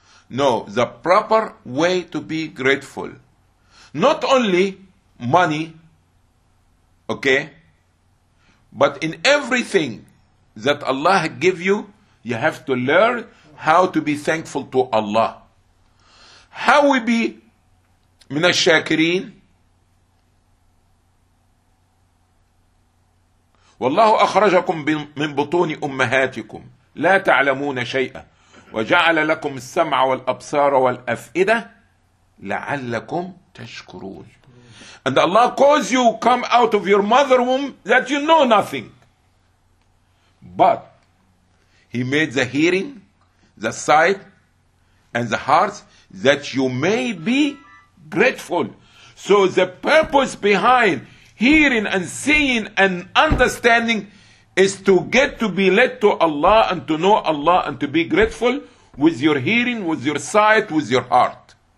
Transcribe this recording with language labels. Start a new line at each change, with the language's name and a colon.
English: No, the proper way to be grateful. Not only money, okay? But in everything that Allah give you, you have to learn how to be thankful to Allah. How we be
Arabic: من الشاكرين والله أخرجكم من بطون أمهاتكم لا تعلمون شيئا وجعل لكم السمع والأبصار والأفئدة لعلكم تشكرون.
English: And Allah cause you come out of your mother womb that you know nothing, but He made the hearing, the sight, and the heart that you may be grateful. So the purpose behind hearing and seeing and understanding is to get to be led to Allah and to know Allah and to be grateful with your hearing, with your sight, with your heart.